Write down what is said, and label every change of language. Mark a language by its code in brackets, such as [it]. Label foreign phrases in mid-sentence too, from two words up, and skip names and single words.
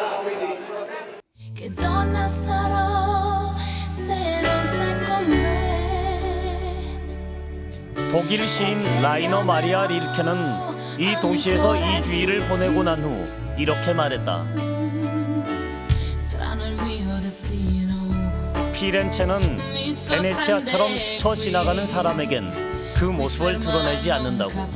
[it] Che donna sarò se non sei con me? [ko] 독일 시인 라이너 마리아 릴케는 이 도시에서 2주일을 보내고 난 후 이렇게 말했다. 피렌체는 베네치아처럼 스쳐 지나가는 사람에겐 그 모습을 드러내지 않는다고.